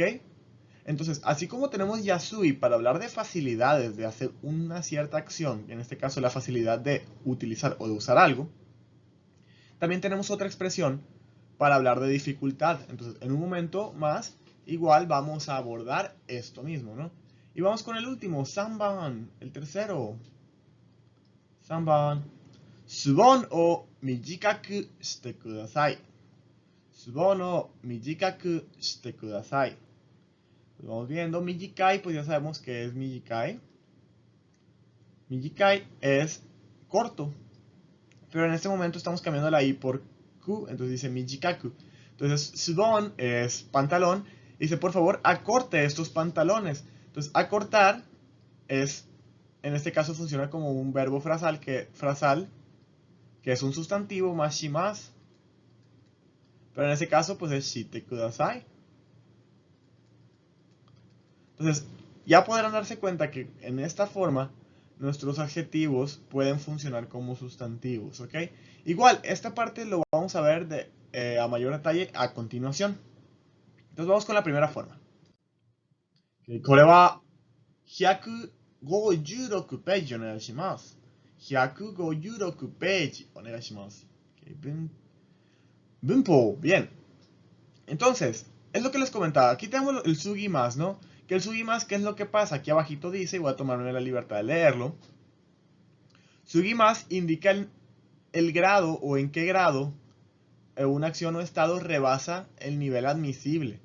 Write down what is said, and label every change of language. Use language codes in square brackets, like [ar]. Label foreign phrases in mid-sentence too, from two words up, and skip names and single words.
[es] Entonces, así como tenemos yasui para hablar de facilidades de hacer una cierta acción, en este caso la facilidad de utilizar o de usar algo, también tenemos otra expresión para hablar de dificultad. Entonces, en un momento más, igual vamos a abordar esto mismo, ¿no? Y vamos con el último, Sanban, el tercero. [ja] 三番。ズボンを短くしてください. ズボンを短くしてください. [es] Pues vamos viendo, mijikai, pues ya sabemos que es mijikai. Mijikai es corto. Pero en este momento estamos cambiando la i por ku, entonces dice mijikaku. Entonces, subon es pantalón. Dice, por favor, acorte estos pantalones. Entonces, acortar es, en este caso, funciona como un verbo frasal, que es un sustantivo más shimas. Pero en este caso, pues es [ja] してください. [es] Entonces, ya podrán darse cuenta que en esta forma nuestros adjetivos pueden funcionar como sustantivos, ¿ok? Igual, esta parte lo vamos a ver a mayor detalle a continuación. Entonces vamos con la primera forma. [ja] これは156ページお願いします。156ページお願いします。Bunpo, [es] bien. Entonces, es lo que les comentaba. Aquí tenemos el sugi más, ¿no? Que el sugi más, ¿qué es lo que pasa? Aquí abajito dice, y voy a tomarme la libertad de leerlo. Sugi más indica el grado o en qué grado una acción o estado rebasa el nivel admisible.